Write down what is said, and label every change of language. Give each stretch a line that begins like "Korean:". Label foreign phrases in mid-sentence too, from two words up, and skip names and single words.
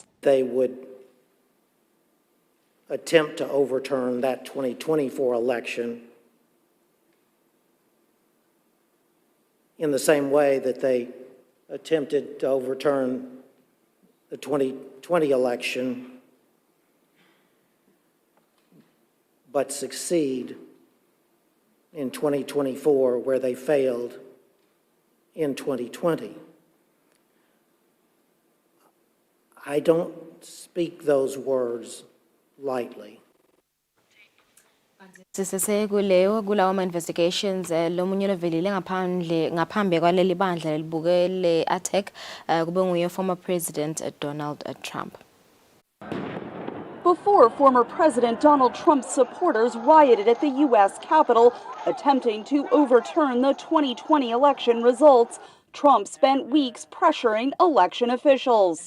English: They would attempt to overturn that 2024 election in the same way that they attempted to overturn the 2020 election, but succeed in 2024 where they failed in 2020. I don't speak those words lightly.
Swati: Sisesekuleyo kulawo investigations lomunye lovelile ngaphambi kwaleli bandla libukele attack kube nguye
English: former president
Swati: Donald Trump.
English: Before former President Donald Trump's supporters rioted at the U.S. Capitol, attempting to overturn the 2020 election results, Trump spent weeks pressuring election officials.